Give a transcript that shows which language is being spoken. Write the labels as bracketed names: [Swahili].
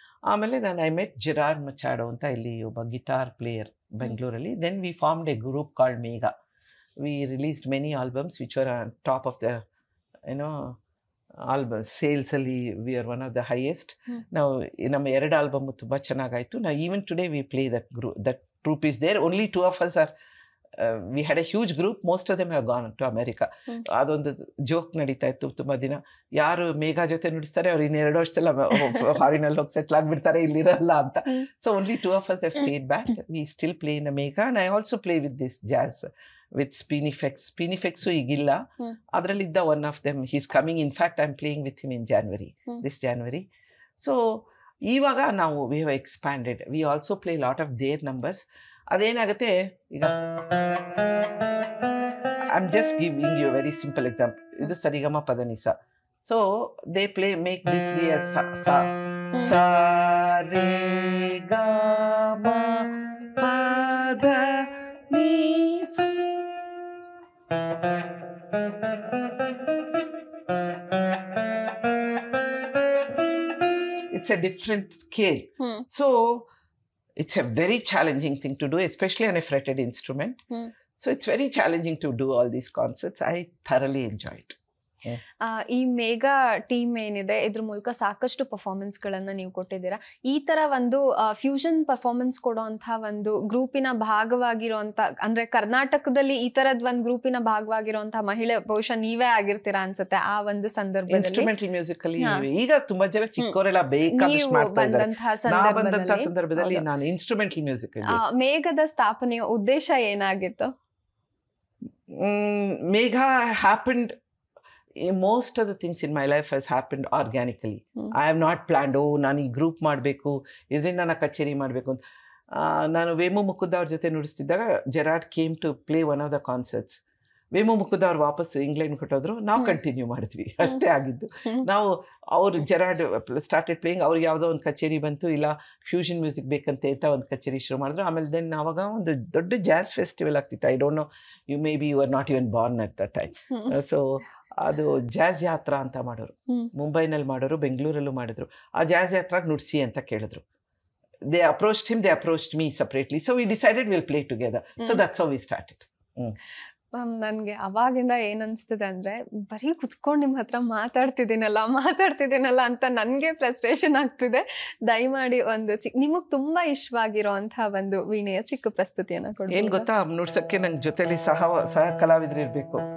[Kannada] ಆಮೇಲೆ [English] I met [Kannada] ಜಿರಾರ್ಡ್ ಮಚಾಡೋ ಅಂತ ಇಲ್ಲಿ ಒಬ್ಬ ಗಿಟಾರ್ ಪ್ಲೇಯರ್ ಬೆಂಗಳೂರಲ್ಲಿ. [English] Then we formed a group called Megha. We released many albums which are top of the albums ಸೇಲ್ಸಲ್ಲಿ. We are one of the highest. [Kannada] ನಾವು ನಮ್ಮ 2 album ತುಂಬ ಚೆನ್ನಾಗಾಯಿತು. [English] ನಾವು even today we play that troupe is there. Only 2 of us are we had a huge group. Most of them have gone to America. [Kannada] ಅದೊಂದು joke ನಡೀತಾ ಇತ್ತು ತುಂಬ ದಿನ. ಯಾರು ಮೇಘಾ ಜೊತೆ ನುಡಿಸ್ತಾರೆ ಅವ್ರು 2 ವರ್ಷದಲ್ಲ ಫಾರಿನಲ್ಲಿ ಹೋಗಿ ಸೆಟ್ಲ್ ಆಗಿಬಿಡ್ತಾರೆ, ಇಲ್ಲಿರಲ್ಲ ಅಂತ. [English] So only 2 of us have stayed back. We still play in the Megha, and I also play with this jazz with Spinifex. Spinifexu [Kannada] ಈಗಿಲ್ಲ, ಅದರಲ್ಲಿದ್ದ [English] one of them. He's coming. In fact, I'm playing with him in January, this January. So [Kannada] ಇವಾಗ ನಾವು [English] We have expanded. We also play lot of their numbers. [Kannada] ಅದೇನಾಗುತ್ತೆ ಈಗ, [English] I am just giving you very simple example. [Kannada] ಇದು ಸರಿಗಮ ಪದನಿಸ. [English] So they play make this ರಿ ಎಸ್ ಸ ರೇ ಗ ಮ ಪದ ನಿ ಸ. It's a different scale. So it's a very challenging thing to do, especially on a fretted instrument. So it's very challenging to do all these concerts. I thoroughly enjoy it. [Kannada] ಈ Megha team ಏನಿದೆ, ಇದ್ರ ಮೂಲಕ ಸಾಕಷ್ಟು performance ಗಳನ್ನ ನೀವು ಕೊಟ್ಟಿದ್ದೀರಾ. ಈ ತರ ಒಂದು ಫ್ಯೂಷನ್ ಪರ್ಫಾರ್ಮೆನ್ಸ್ ಕೊಡುವಂತ ಒಂದು ಗ್ರೂಪಿನ ಭಾಗವಾಗಿರುವಂತ, ಅಂದ್ರೆ ಕರ್ನಾಟಕದಲ್ಲಿ ಈ ತರದ್ ಒಂದು ಗ್ರೂಪಿನ ಭಾಗವಾಗಿರುವಂತ ಮಹಿಳೆ ಬಹುಶಃ ನೀವೇ ಆಗಿರ್ತೀರಾ ಅನ್ಸುತ್ತೆ. ಆ ಒಂದು ಸಂದರ್ಭದಲ್ಲಿ ಇನ್ಸ್ಟ್ರೂಮೆಂಟಲ್ ಮ್ಯೂಸಿಕ್ ಅಲ್ಲಿ ಈಗ ತುಂಬಾ ಜನ ಚಿಕ್ಕವರೆಲ್ಲ ಬೇಕಾದಷ್ಟು ಮಾಡ್ತಾ ಇದ್ದಾರೆ. ಸಂದರ್ಭದಲ್ಲಿ ನಾನು ಇನ್ಸ್ಟ್ರೂಮೆಂಟಲ್ ಮ್ಯೂಸಿಕ್. ಮೇಘದ ಸ್ಥಾಪನೆಯ ಉದ್ದೇಶ ಏನಾಗಿತ್ತು? [English] Megha happened. Most of the things in my life has happened organically. I have not planned, [Kannada] ನಾನು ಈ ಗ್ರೂಪ್ ಮಾಡಬೇಕು, ಇದರಿಂದ ನಾನು ಕಚೇರಿ ಮಾಡಬೇಕು ಅಂತ. ನಾನು ವೇಮು ಮುಕುಂದ ಅವ್ರ ಜೊತೆ ನುಡಿಸ್ತಿದ್ದಾಗ Gerard [English] Came to play one of the concerts. [Kannada] ವೇಮು Mukunda ಅವ್ರು ವಾಪಸ್ ಇಂಗ್ಲೆಂಡ್ ಕೊಟ್ಟೋದ್ರು, ನಾವು ಕಂಟಿನ್ಯೂ ಮಾಡಿದ್ವಿ, ಅಷ್ಟೇ ಆಗಿದ್ದು. ನಾವು ಅವ್ರು ಜೆರಾರ್ಡ್ [English] started playing, [Kannada] ಅವ್ರಿಗೆ ಯಾವುದೋ ಒಂದು ಕಚೇರಿ ಬಂತು, ಇಲ್ಲ ಫ್ಯೂಷನ್ ಮ್ಯೂಸಿಕ್ ಬೇಕಂತೆ ಅಂತ ಒಂದು ಕಚೇರಿ ಶುರು ಮಾಡಿದ್ರು. ಆಮೇಲೆ ದೆನ್ ಆವಾಗ ಒಂದು ದೊಡ್ಡ ಜಾಝ್ ಫೆಸ್ಟಿವಲ್ ಆಗ್ತಿತ್ತು. I don't know, may be you are not even Born at the time. So ಅದು ಜಾಝ್ ಯಾತ್ರಾ ಅಂತ ಮಾಡೋರು, ಮುಂಬೈನಲ್ಲಿ ಮಾಡೋರು, ಬೆಂಗಳೂರಲ್ಲೂ ಮಾಡಿದ್ರು. ಆ ಜಾಝ್ ಯಾತ್ರಾಗ ನುಡಿಸಿ ಅಂತ ಕೇಳಿದ್ರು. [English] They approached him, they approached me separately. So we decided we'll play together. So that's how we started. [Kannada] ನನಗೆ ಅವಾಗಿಂದ ಏನ್ ಅನ್ಸ್ತದೆ ಅಂದ್ರೆ, ಬರೀ ಕುತ್ಕೊಂಡು ನಿಮ್ಮ ಹತ್ರ ಮಾತಾಡ್ತಿದ್ದೀನಲ್ಲ ಅಂತ ನನಗೆ ಫ್ರಸ್ಟ್ರೇಷನ್ ಆಗ್ತಿದೆ. ದಯಮಾಡಿ ಒಂದು ನಿಮಗ್ ತುಂಬಾ ಇಷ್ಟವಾಗಿರೋ ಅಂತ ಒಂದು ವೀಣೆಯ ಚಿಕ್ಕ ಪ್ರಸ್ತುತಿಯನ್ನ ಕೊಡಿ. ಏನ್ ಗೊತ್ತಾ, ನುಡ್ಸಕ್ಕೆ ನಂಗೆ ಜೊತೆಲಿ ಸಹ ಕಲಾವಿದ್ರು ಇರ್ಬೇಕು.